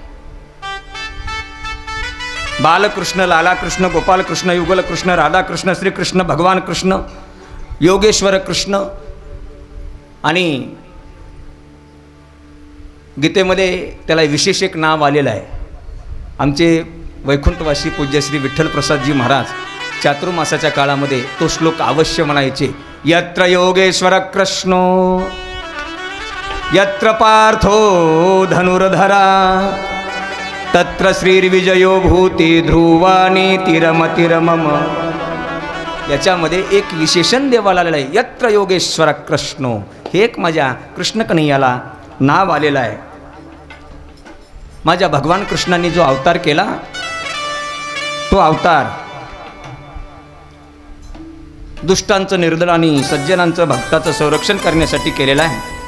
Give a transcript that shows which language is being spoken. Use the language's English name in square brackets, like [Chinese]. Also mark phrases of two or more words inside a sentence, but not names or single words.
[Marathi] बालकृष्ण, लालाकृष्ण, गोपालकृष्ण, युगलकृष्ण, राधाकृष्ण, श्रीकृष्ण, भगवान कृष्ण, योगेश्वर कृष्ण. आणि गीतेमध्ये त्याला विशेष एक नाव आलेलं आहे. आमचे वैकुंठवासी पूज्य श्री विठ्ठलप्रसादजी महाराज चातुर्मासाच्या काळामध्ये तो श्लोक अवश्य म्हणायचे. [Sanskrit] यत्र योगेश्वर कृष्णो यत्र पार्थो धनुर्धरा तत्र श्रीर्विजयो भूती ध्रुवानी तिरमतिरमम. [Marathi] याच्यामध्ये एक विशेषण देवाला आलेलं आहे. [Sanskrit] यत्र योगेश्वर कृष्णो, [Marathi] हे एक माझ्या कृष्ण कन्हैयाला नाव आलेलं आहे. माझ्या भगवान कृष्णांनी जो अवतार केला, तो अवतार दुष्टांचं निर्दळ आणि सज्जनांचं भक्ताचं संरक्षण करण्यासाठी केलेला आहे.